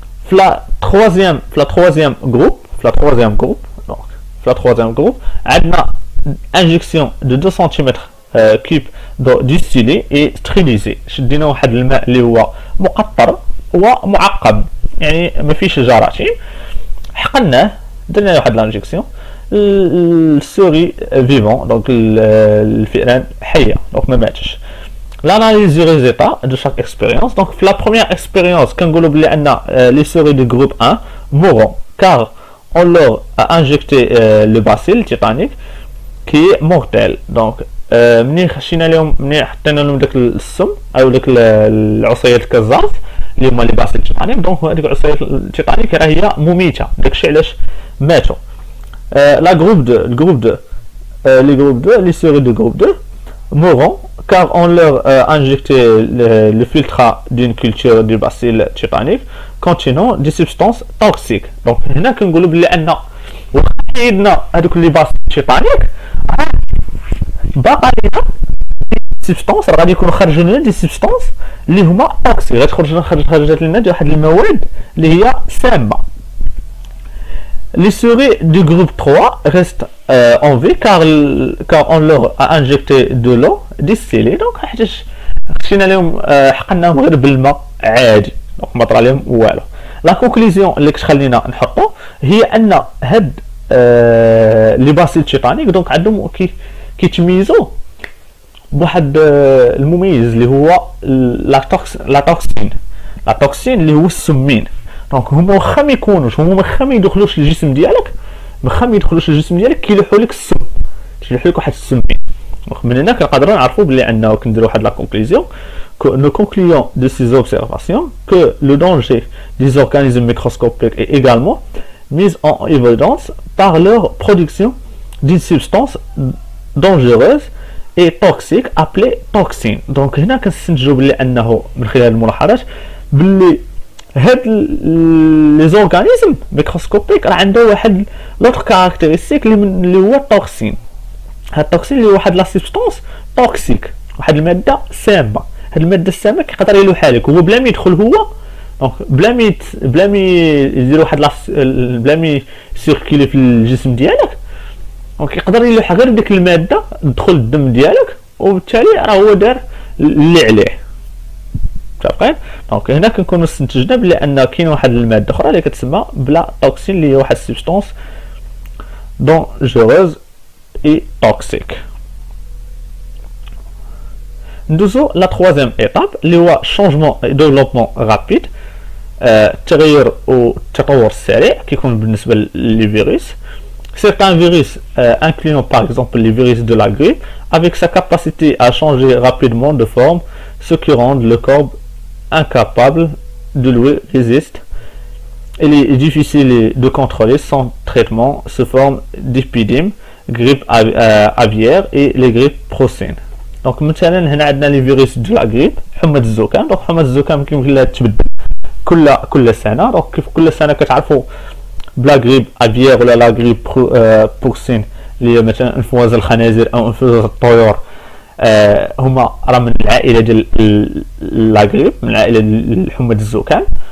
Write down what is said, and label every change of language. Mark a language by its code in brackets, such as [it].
[ar] في لا تروازيام جروب عندنا انجيكسيون دو 2 سم كيب دو ديستيلي اي ستريليزي. شدينا واحد الماء اللي هو مقطر ومعقم يعني ما فيش جراثيم. حقناه درنا واحد لانجيكسيون. السوري فيفون دونك الفئران حيه دونك ما ماتش. [fr] L'analyse du résultat de chaque expérience. Donc, la première expérience, quand on dit que les souris du groupe 1 mourront car on leur a injecté le bacille tétanique qui est mortel. [ar] Donc, مني خشينا لهم مني حطينا لهم داك السم او داك العصيات الكزاز اللي هما لي باسيل تيتانيك. دونك هذيك العصيات التيتانيك راه هي مميته. داكشي علاش ماتوا. [fr] لا جروب 2 الجروب 2 لي جروب 2 لي سوري دو جروب 2 mourront car on leur a injecté le filtre d'une culture du bacille tétanique contenant des substances toxiques. [ar] Donc هنا كنقولوا بلي ان واخا حيدنا هذوك لي باسيل تيتانيك باقا لينا دي سبستانس غادي يكونوا خارجين لنا دي سبستانس اللي هما توكسيك. خرجت لنا واحد المواد اللي هي سامه. [fr] Les souris du groupe 3 restent en vie car on leur a injecté de l'eau distillée. [ar] Donc حيتاش خشينا لهم حقناهم غير بالماء عادي. دونك ما طرا لهم والو. لا كونكلوزيون اللي كتخلينا نحطو هي ان هاد لي باسيل تيتانيك دونك عندهم كيتميزوا بواحد المميز اللي هو لا توكسين اللي هو السمين. دونك هما واخا ما يكونوش واخا ما يدخلوش للجسم ديالك كيلوحوا لك السم كيلوحوا لك واحد السمين. من هنا كنقدروا نعرفوا بلي انه كنديروا واحد لا كونكلوزيون [fr] nous concluons de ces observations que le danger des organismes microscopiques est également mis en évidence par leur production d'une substance dangereuse et toxique appelée toxine. [ar] Donc هنا كنستنتجوا بلي انه من خلال الملاحظات بلي هاد لي زورغانيزم ميكروسكوبيك راه عنده واحد لوطر كاركتيرستيك اللي هو التوكسين. هاد التوكسين اللي هو واحد لا سبستانس توكسيك، واحد الماده سامه. هاد الماده السامه كيقدر يلوحها لك هو بلا ما يدخل هو، دونك بلا ما يدير واحد بلا ما سيركيلي في الجسم ديالك، دونك يقدر يلوح غير ديك الماده تدخل الدم ديالك، وبالتالي راه هو دار اللي عليه. متفقين؟ دونك هنا كنكونوا استنتجنا بلي ان كاين واحد الماده اخرى اللي كتسمى بلا توكسين اللي هي واحد سبستانس دونجوروز اي توكسيك. ندوزو لا تروازيام ايطاب اللي هو شونجمون ديفلوبمون رابيد، التغير والتطور السريع كيكون بالنسبه للفيروس. [fr] Certains virus, incluant par exemple les virus de la grippe, avec sa capacité à changer rapidement de forme, ce qui rend le corps incapable de lui résister. Il est difficile de contrôler sans traitement sous forme d'épidémie, grippe aviaire et les grippes porcines. Donc [ar] مثلا هنا عندنا [fr] les virus de la grippe، [ar] حمى الزكام. donc حمى الزكام كيمكن لها تبدل كل سنه. دونك كيف كل سنه كتعرفوا بلا غريب افيير ولا لا غريب بورسين اللي هي مثلا انفلونزا الخنازير او انفلونزا الطيور، هما راه من العائله ديال لا غريب، من العائله ديال حمى الزكام.